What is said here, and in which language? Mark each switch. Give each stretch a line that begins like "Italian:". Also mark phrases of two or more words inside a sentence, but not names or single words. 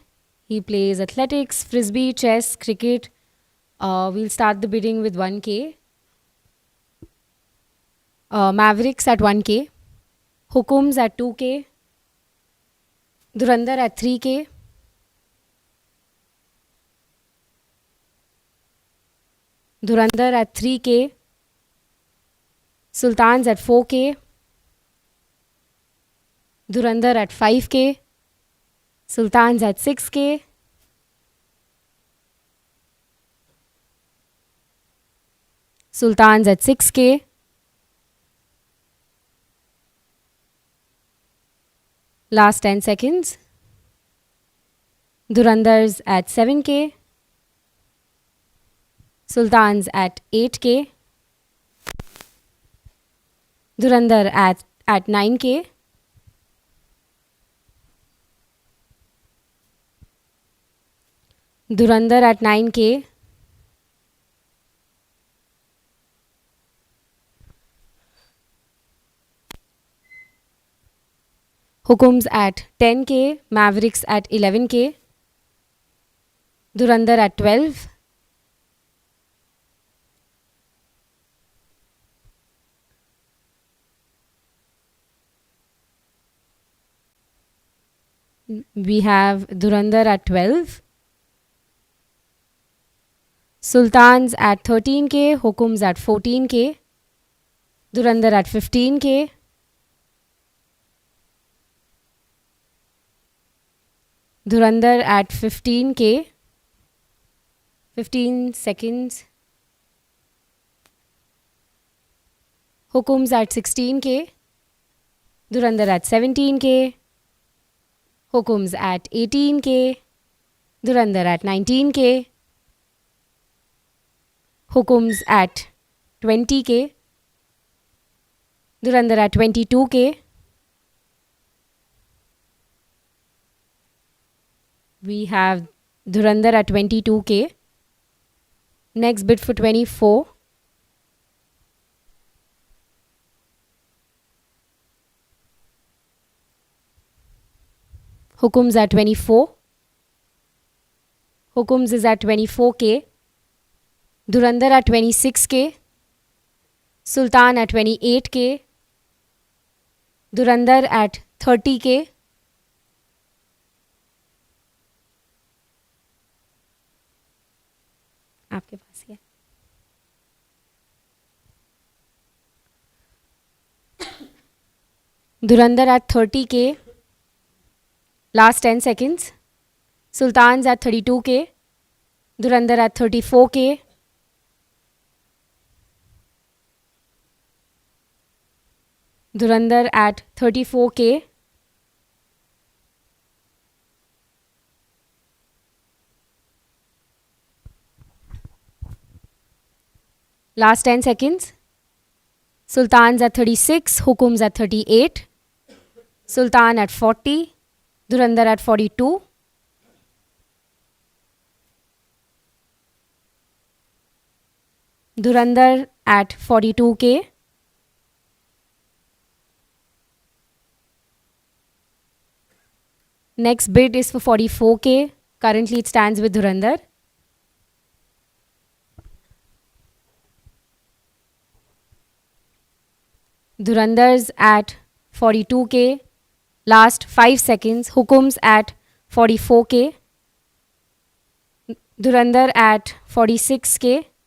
English: He plays athletics, frisbee, chess, cricket. We'll start the bidding with 1K. Mavericks at 1K. Hukums at 2K. Durandar at 3K. Durandar at 3K. Sultans at 4K. Durandar at 5K. Sultans at 6K. Sultans at 6K. Last 10 seconds. Durandars at 7K. Sultans at 8K. Durandar at 9K. Durandar at 9K. Hukums at 10K. Mavericks at 11K. Durandar at 12. We have Durandar at 12. Sultans at 13K. Hukums at 14K. Durandar at 15K. Durandar at 15K. 15 seconds. Hukums at 16K. Durandar at 17K. Hukums at 18K. Durandar at 19K. Hukums at 20K. Durandar at 22K. We have Durandar at 22K. Next bid for 24. Hukums at 24. Hukums is at 24K. Durandar at 26K. Sultan at 28K. Durandar at 30K.
Hindi: आपके पास ही है.
English: Durandar at 30K. Last 10 seconds. Sultans at 32K. Durandar at 34K. Durandar at 34K. Last 10 seconds. Sultans at 36. Hukums at 38. Sultan at 40. Durandar at 42. Durandar at 42K. Next bid is for 44K. Currently it stands with Durandar. Durandars at 42K. Last 5 seconds. Hukums at 44K. Durandar at 46K.